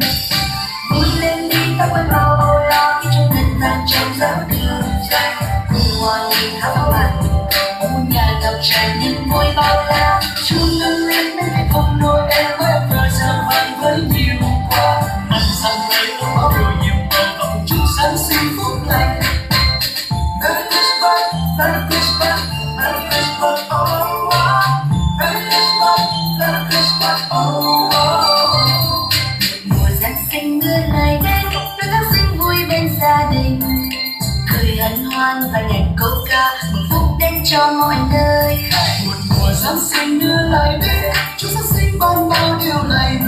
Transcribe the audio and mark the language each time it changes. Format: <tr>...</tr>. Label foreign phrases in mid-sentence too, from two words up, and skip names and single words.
<vi>Vui lên đi ta quên bao âu lo khi Chúa ngân vang trong giáo đường dài. Cùng hòa mình hát bao bạn, một nhà ngập tràn niềm vui bao la. Chúa ngân lên bên cạnh phòng Noel với âm nhạc giao vang với nhiều hoa. Mặn sang nơi ôm ấp điều nhiều màu và cùng chúc Giáng sinh phúc lành.</vi> <en>Merry Christmas, Merry Christmas, Merry Christmas, oh oh. Merry Christmas, Merry Christmas, oh oh.</en> <vi>Mùa Giáng sinh nữa lại đến, đón Giáng sinh vui bên gia đình. Cười hân hoan và nhạc câu ca một phút đến cho mọi nơi. Một mùa Giáng sinh nữa lại đến, Chúa Giáng sinh ban bao điều lành.</vi>